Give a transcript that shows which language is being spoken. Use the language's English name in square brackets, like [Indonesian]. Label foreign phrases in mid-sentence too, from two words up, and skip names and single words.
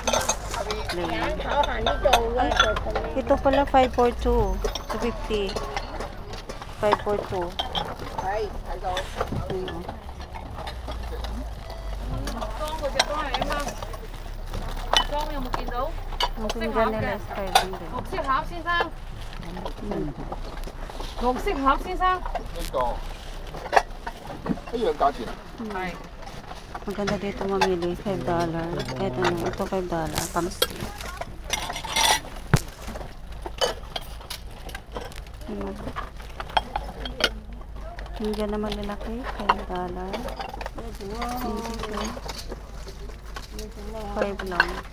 [Filipino] Ito pala 542. 250. 542. Ang pinggan nila is 500. [Cantonese] 綠色盒先生，綠色盒先生，一樣價錢啊？係 [Filipino] Maganda dito mamili, $5. Kahit ano, ito $5, pang-steel. Pinggan naman lalaki, $5. 5 lang.